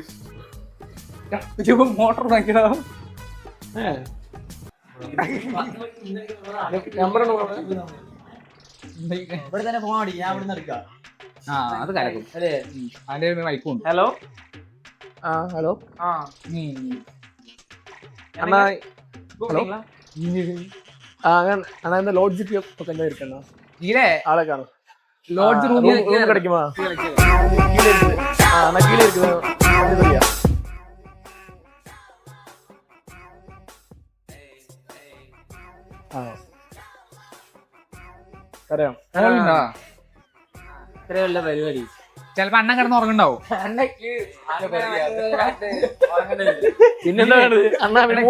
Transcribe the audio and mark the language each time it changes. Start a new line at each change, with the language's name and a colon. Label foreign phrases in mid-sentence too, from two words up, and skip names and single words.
Malayalam: മോട്ടർ വാങ്ങിക്കണോ? ഇവിടെ തന്നെ പോകാൻ മതി, ഞാൻ ഇവിടെ നിന്ന് എടുക്കാം. ആ അത് കലക്കും അല്ലേ? അതിന്റെ വൈക്കും. ഹലോ ഹലോ
Tamil: அண்ணா ஹலோ அண்ணா இந்த லாட்ஜுக்கு பக்கம் தான் இருக்கேண்ணா. கீழே ஆளை காணும். லாட்ஜ் ரூம் கிடைக்குமா? கீழே இருக்குது. அண்ணா கீழே இருக்குது.
Malayalam: അറിയാം. ഇത്രയുള്ള പരിപാടി ചിലപ്പോ അണ്ണൻ കിടന്ന് ഉറങ്ങുണ്ടാവും. പിന്നെന്താ അണ്ണാ